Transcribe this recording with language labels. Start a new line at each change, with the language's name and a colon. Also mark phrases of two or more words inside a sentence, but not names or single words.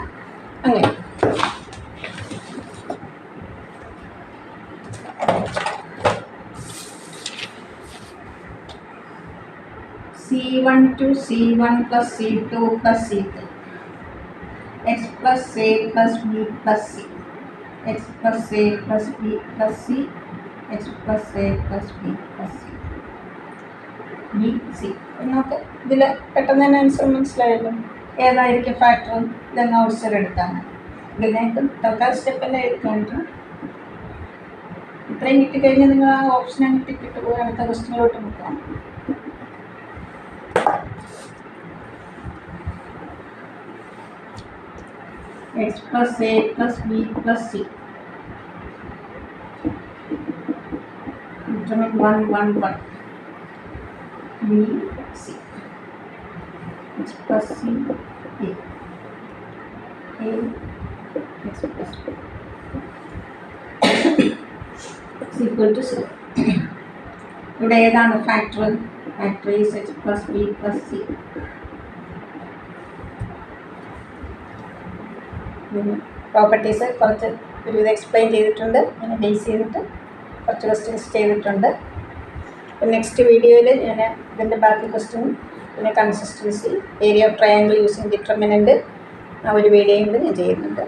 English: അങ്ങനെ C1 to C1 plus C2 plus C3, X plus A plus B plus C, X plus A plus B plus C, X plus A plus B plus C, B C.
Malayalam: നമുക്ക് ഇതിൽ പെട്ടെന്ന് തന്നെ ആൻസർ മനസ്സിലായല്ലോ. ഏതായിരിക്കും ഫാക്ടർ? ഇതെന്ന് ഔട്ട്സൈഡ് എടുത്താണ്. ഇതിലേക്ക് തൽക്കാല സ്റ്റെപ്പെല്ലാം എഴുതിക്കാണിക്കും. ഇത്രയും കിട്ടിക്കഴിഞ്ഞാൽ നിങ്ങൾ ആ ഓപ്ഷൻ അങ്ങ് ടിക്കിട്ട് പോയി അടുത്ത ക്വസ്റ്റ്യനിലോട്ട് നോക്കാം.
English: X plus A plus B plus C. Determinant 1, 1, 1. B, C. X plus C, A. A, X plus B. is equal to 0.
Malayalam: ഇവിടെ ഏതാണ് ഫാക്ടർ?
English: factor is X plus B plus C.
Malayalam: പ്രോപ്പർട്ടീസ് കുറച്ച് ഒരുവിധം എക്സ്പ്ലെയിൻ ചെയ്തിട്ടുണ്ട്. അങ്ങനെ ബേസ് ചെയ്തിട്ട് കുറച്ച് ക്വസ്റ്റ്യൻസ് ചെയ്തിട്ടുണ്ട്. അപ്പോൾ
English: next videoyil
Malayalam: ഞാൻ ഇതിൻ്റെ ബാക്കി ക്വസ്റ്റ്യനും പിന്നെ
English: consistency, area of triangle using determinant
Malayalam: ആ ഒരു വീഡിയോയും കൂടി ഞാൻ ചെയ്യുന്നുണ്ട്.